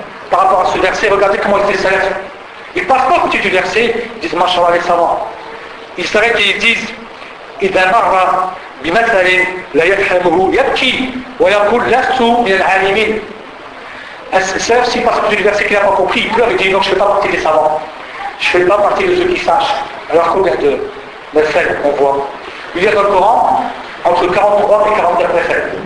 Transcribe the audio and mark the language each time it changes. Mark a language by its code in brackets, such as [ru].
[fr] Par rapport à ce verset, regardez comment ils étaient salafs. Ils passent pas au côté du verset, ils disent Mashallah les savants. Ils s'arrêtent et ils disent [ar] إذا مر بمثل لا يفهمه يبكي ويقول لست من العالمين. [fr] Salaf, s'il passe au côté du verset qu'il n'a pas compris, il pleure et dit non, je ne fais pas partie des savants. Je ne fais pas partie de ceux qui sachent. Alors qu'au regarde de celle qu'on voit. Il y a dans le Coran entre 43 et 44 versets.